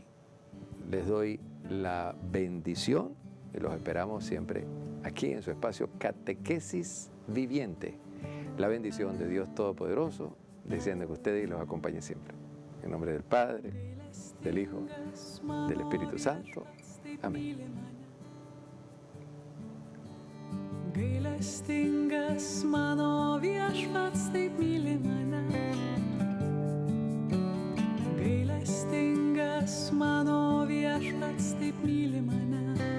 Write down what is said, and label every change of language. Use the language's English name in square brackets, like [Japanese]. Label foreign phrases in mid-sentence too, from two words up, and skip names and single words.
[Spanish] Les doy la bendición y los esperamos siempre aquí en su espacio Catequesis Viviente. La bendición de Dios Todopoderoso, descienda con ustedes y los acompañe siempre. En nombre del Padre, del Hijo, del Espíritu Santo. Amén. [Lithuanian] Gailestingas mano viešpats taip myli mane. Gailestingas mano viešpats taip myli mane.